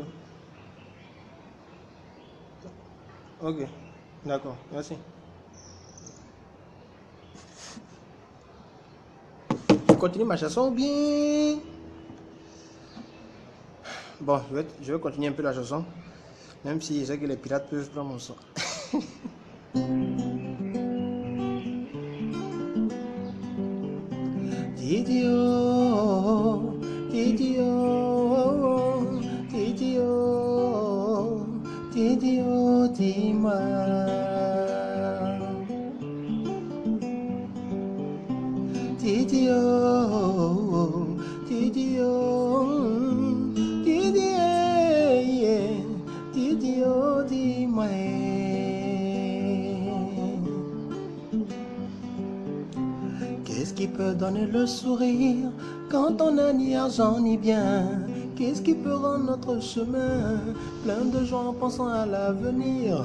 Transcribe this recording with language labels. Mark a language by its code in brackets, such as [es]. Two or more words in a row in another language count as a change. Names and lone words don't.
[fr] Ok, d'accord, merci. Je continue ma chanson bien. Bon, je vais continuer un peu la chanson. Même si je sais que les pirates peuvent prendre mon son. Didi oh, Didi oh, Didi oh, Didi oh, dis-moi. Didi oh, Didi oh, Didi yeah, Didi oh, dis-moi. Qu'est-ce qui peut donner le sourire quand on n'a ni argent ni bien? Qu'est-ce qui peut rendre notre chemin plein de joie en pensant à l'avenir?